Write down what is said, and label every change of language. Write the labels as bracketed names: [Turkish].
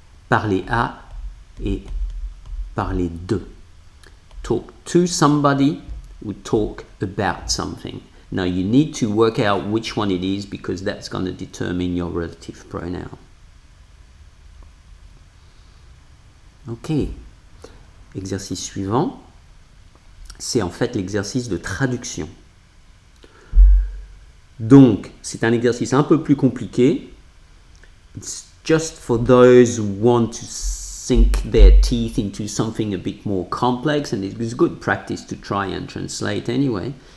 [French] Parler à et parler de. [English] Talk to somebody or talk about something. Now you need to work out which one it is because that's going to determine your relative pronoun. [French] Ok. Exercice suivant, c'est en fait l'exercice de traduction. Donc, c'est un exercice un peu plus compliqué. [English] It's just for those who want to sink their teeth into something a bit more complex, and it's good practice to try and translate anyway.